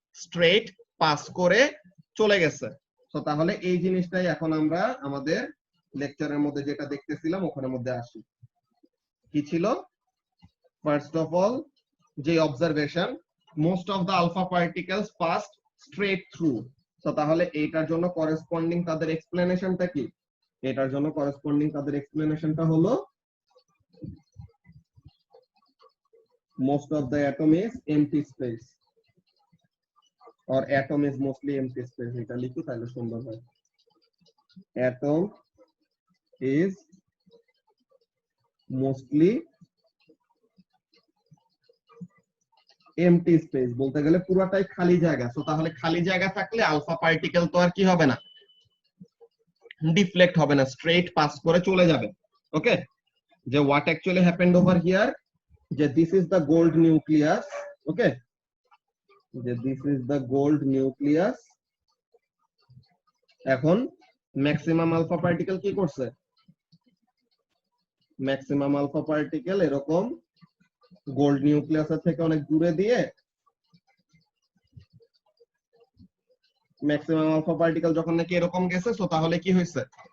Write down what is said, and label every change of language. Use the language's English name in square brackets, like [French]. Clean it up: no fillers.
[Bangla] Straight pass করে চলে গেছে। তো তাহলে এই জিনিসটাই এখন আমরা আমাদের লেকচারের মধ্যে যেটা দেখতেছিলাম ওখানের মধ্যে আসি। কি ছিল? ফার্স্ট অফ অল যে observation, most of the alpha particles passed straight through. তো তাহলে এইটার জন্য করেসপন্ডিং তাদের এক্সপ্লেনেশনটা কি? এটার জন্য করেসপন্ডিং তাদের এক্সপ্লেনেশনটা হলো [English] most of the atom is empty space or atom is mostly empty space. [Bangla] এটা লিখি তাহলে সুন্দর হয়। [English] atom is mostly empty space, [Bangla] বলতে গেলে পুরাটাই খালি জায়গা। তো তাহলে খালি জায়গা থাকলে আলফা পার্টিকেল তো আর কি হবে না, ডিফ্লেক্ট হবে না, স্ট্রেট পাস করে চলে যাবে। [English] Okay, যে what actually happened over here, যে this is the gold nucleus. Okay, যে this is the gold nucleus। [Bangla] এখন ম্যাক্সিমাম আলফা পার্টিকেল কি করছে? ম্যাক্সিমাম আলফা পার্টিকেল এরকম গোল্ড নিউক্লিয়াসের থেকে অনেক দূরে দিয়ে, ম্যাক্সিমাম আলফা পার্টিকেল যখন নাকি এরকম গেছে, সো তাহলে কি হয়েছে?